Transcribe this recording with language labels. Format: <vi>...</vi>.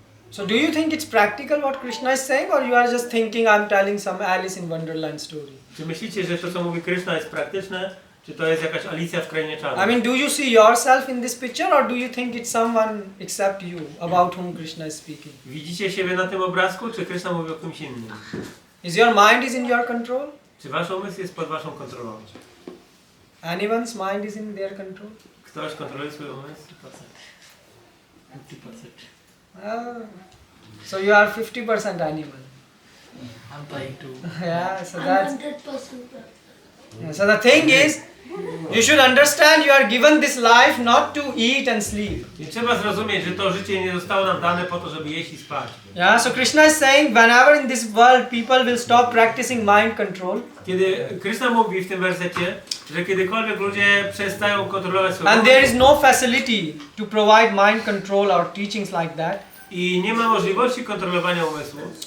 <en>So do you think it's practical what Krishna is saying, or you are just thinking I'm telling some Alice in Wonderland story?</en> <pl>Czy myślicie, że to, co mówi Krishna, jest praktyczne? Czy to jest jakaś Alicja w Krainie Czarnej?</pl> <en>I mean, do you see yourself in this picture, or do you think it's someone except you about whom Krishna is speaking?</en> <pl>Widzicie siebie na tym obrazku, czy Krishna mówi o kimś innym?</pl> <en>Is your mind is in your control?</en> <pl>Czy wasz umysł jest pod waszą kontrolą?</pl> <en>Anyone's mind is in their control?</en> <pl>Ktoś kontroluje swój umysł?</pl> <en>50%. So you are 50% animal. I'm trying to. Yeah, so I'm that's... 100%. So the thing is, you should understand you are given this life not to eat and sleep.</en> <pl>I trzeba zrozumieć, że to życie nie zostało nam dane po to, żeby jeść i spać.</pl> <en>Yeah, so Krishna is saying whenever in this world people will stop practicing mind control,</en> <pl>Kiedy Krishna mówi w tym wersecie, że kiedykolwiek ludzie przestają kontrolować swój</pl> <en>and</en> <pl>umysł</pl> <en>there is no facility to provide mind control or teachings like that,</en> <pl>i nie ma możliwości kontrolowania umysłu,</pl>